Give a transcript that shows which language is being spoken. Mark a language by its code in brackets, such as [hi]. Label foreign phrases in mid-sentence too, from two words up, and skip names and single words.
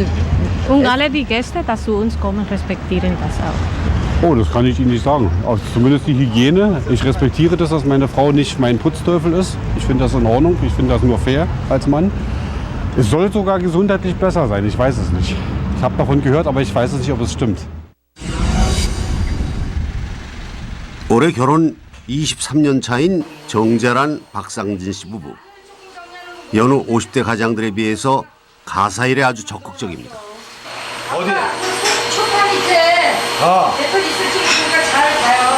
[de] Und alle die Gäste, die zu uns kommen, respektieren das auch. Oh, das kann ich Ihnen nicht sagen. Also zumindest die Hygiene. Ich respektiere das, dass meine Frau nicht mein Putzteufel ist. Ich finde das in Ordnung. Ich finde das nur fair als Mann. Es soll sogar gesundheitlich besser sein. Ich weiß es nicht. Ich habe davon gehört, aber ich weiß es nicht, ob es stimmt. [ko] 올해 결혼 23년 차인 정자란 박상진 씨 부부. 여느 50대 가장들에 비해서 가사일에 아주 적극적입니다. 초판 밑에 배터리 있을 테니까 잘 가요.